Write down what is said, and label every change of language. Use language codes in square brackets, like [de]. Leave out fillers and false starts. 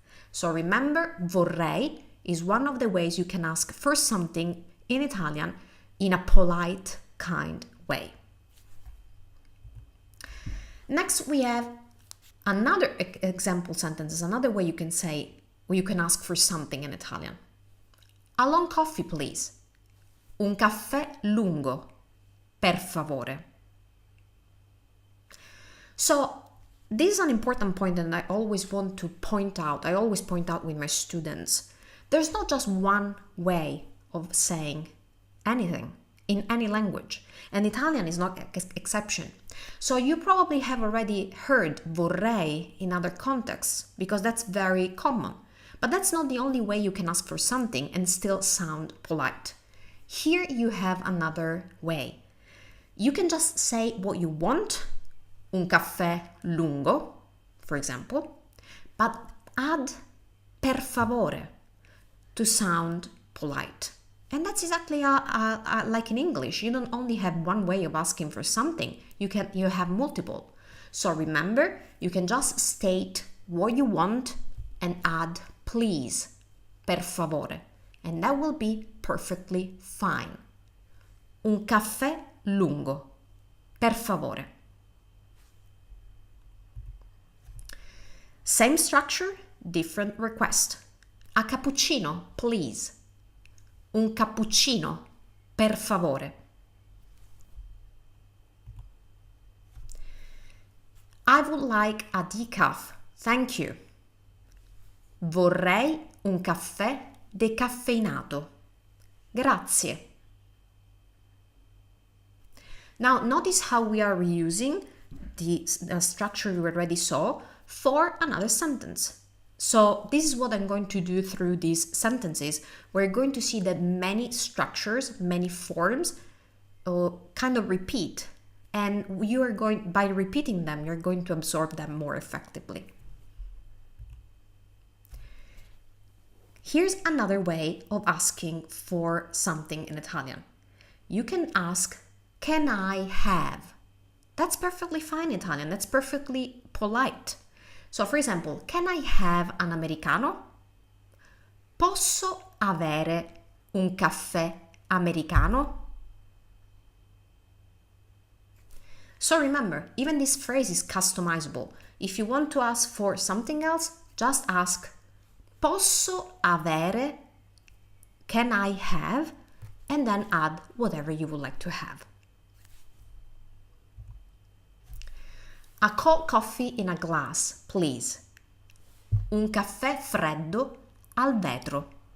[en] So remember, vorrei is one of the ways you can ask for something in Italian in a polite, kind way. Next, we have another example sentence, another way you can say, or you can ask for something in Italian. A long coffee, please. [it] Un caffè lungo, per favore. [en] So, this is an important point that I always want to point out. I always point out with my students. There's not just one way of saying anything in any language, and Italian is not an exception. So you probably have already heard vorrei in other contexts, because that's very common. But that's not the only way you can ask for something and still sound polite. Here you have another way. You can just say what you want, [it] un caffè lungo, [en] for example, but add [it] per favore [en] to sound polite. And that's exactly like in English. You don't only have one way of asking for something, you have multiple. So remember, you can just state what you want and add please, [it] per favore, [en] and that will be perfectly fine. [it] Un caffè lungo, per favore. [en] Same structure, different request. A cappuccino, please. [it] Un cappuccino, per favore. [en] I would like a decaf, Thank you. [it] Vorrei un caffè decaffeinato. Grazie. [en] Now, notice how we are reusing the structure we already saw for another sentence. So this is what I'm going to do through these sentences. We're going to see that many structures, many forms kind of repeat. And by repeating them, you're going to absorb them more effectively. Here's another way of asking for something in Italian. You can ask, can I have? That's perfectly fine in Italian. That's perfectly polite. So, for example, can I have an americano? [it] Posso avere un caffè americano? [en] So remember, even this phrase is customizable. If you want to ask for something else, just ask, [it] posso avere, [en] can I have, and then add whatever you would like to have. A cold coffee in a glass, please. [it] Un caffè freddo al vetro.